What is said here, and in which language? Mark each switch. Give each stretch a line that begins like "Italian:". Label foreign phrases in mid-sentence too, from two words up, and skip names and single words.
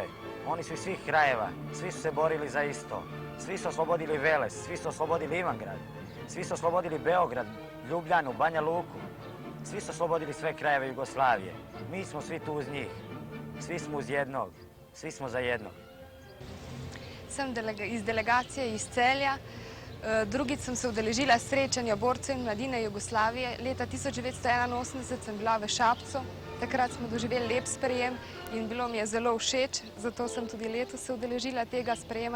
Serbian: Oni su iz svih krajeva, svi su se borili za isto. Svi su oslobodili Veles, svi su oslobodili Ivangrad, svi su oslobodili Beograd, Ljubljanu, Banja Luku. Svi su oslobodili sve krajeve Jugoslavije. Mi smo svi tu uz njih. Svi smo uz jednog. Svi smo za jednog.
Slovenian: Sem iz delegacije iz Celja. Drugič sem se udeležila srečanja borcev in mladine Jugoslavije. Leta 1981 sem bila v Šapcu. Takrat smo doživeli lep sprejem in bilo mi je zelo všeč, zato sem tudi letos se udeležila tega sprejema.